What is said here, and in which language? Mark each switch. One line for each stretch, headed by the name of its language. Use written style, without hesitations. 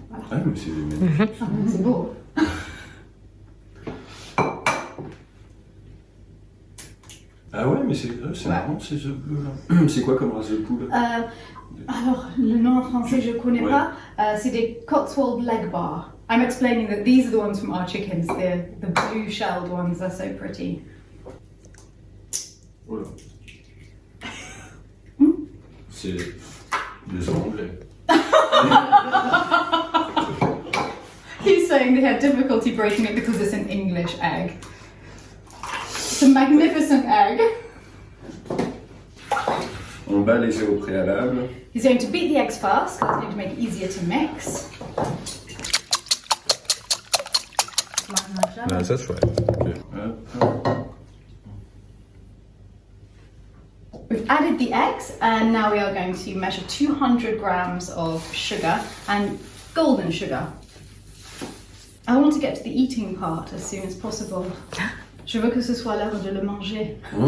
French: Ah, mais c'est magnifique. C'est beau. Ah ouais, mais c'est marrant ces œufs bleus là. C'est quoi comme race de poule? Alors, le nom en français, je ne connais pas. C'est des Cotswold leg bar.
English: I'm explaining that these are the ones from our chickens. The blue-shelled ones are so pretty.
French: Voilà. C'est des Anglais.
English: He's saying they had difficulty breaking it because it's an English egg. It's a magnificent egg.
French: On bat les œufs au préalable.
English: He's going to beat the eggs first, because it's going to make it easier to mix.
French: Ah, ça c'est chouette. Okay.
English: We've added the eggs, and now we are going to measure 200 grams of sugar and golden sugar. I want to get to the eating part as soon as possible.
French: Je veux que ce soit l'heure de le manger.